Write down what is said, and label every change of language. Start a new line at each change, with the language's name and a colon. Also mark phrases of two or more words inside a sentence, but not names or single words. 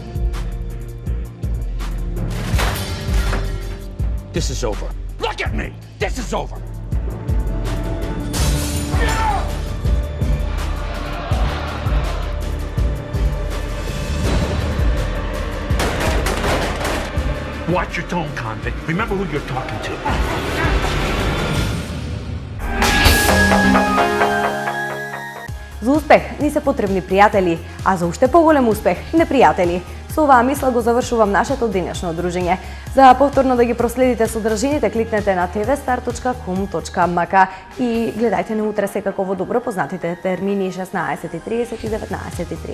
English: This is over. Look at me! This is over! Watch your tone, convict. Remember who you're talking to.
Macedonian: За успех ни се потребни пријатели, а за уште поголем успех непријатели. Со оваа мисла го завршувам нашето денешно дружење. За повторно да ги проследите содржините, кликнете на tvstar.com.mk и гледајте не утре секако во добро познатите термини 16:30 и 19:30.